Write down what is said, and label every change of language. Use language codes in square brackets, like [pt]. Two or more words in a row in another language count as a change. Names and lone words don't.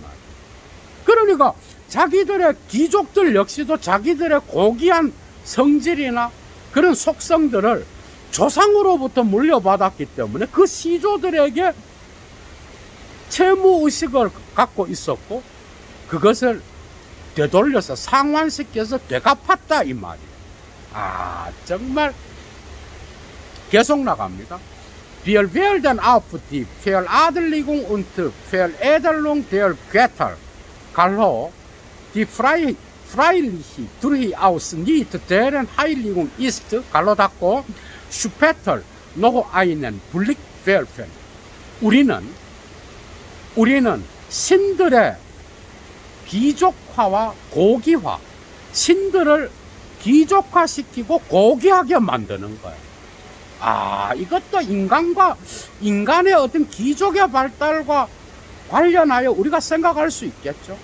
[ko] 그러니까 자기들의 귀족들 역시도 자기들의 고귀한 성질이나 그런 속성들을 조상으로부터 물려받았기 때문에 그 시조들에게 채무의식을 갖고 있었고, 그것을 되돌려서 상환시켜서 되갚았다, 이 말이에요. 아, 정말 계속 나갑니다. [de] Wir werden auf die Veradeligung und Veredelung der Götter, 갈로, die freilich durchaus nicht deren Heiligung ist, [ko] 갈로 닫고, [de] später noch einen Blick werfen. [ko] 우리는 신들의 귀족화와 고기화, 신들을 귀족화시키고 고귀하게 만드는 거예요. 아, 이것도 인간의 어떤 귀족의 발달과 관련하여 우리가 생각할 수 있겠죠.